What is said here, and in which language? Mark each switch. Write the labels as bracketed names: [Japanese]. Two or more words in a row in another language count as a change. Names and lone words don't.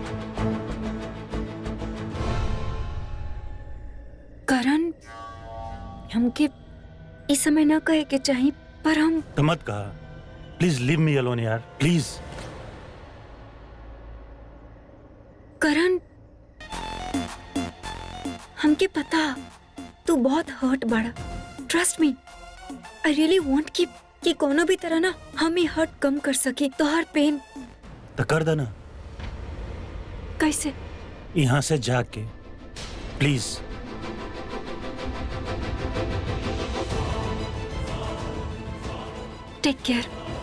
[Bhojpuri] करण, हमके इस समय ना कहे के चाहिए, पर हम तो मत कहा। [English] please leave me alone यार, प्लीज। [Bhojpuri] करण, हमके पता तू बहुत हर्ट बड़ा। [English] trust me, I really want [Bhojpuri] कि कोनो भी तरह ना हम ही हर्ट कम कर सके। तो हर पेन तो कर देना। कैसे? यहाँ से जाके प्लीज। [English] take care.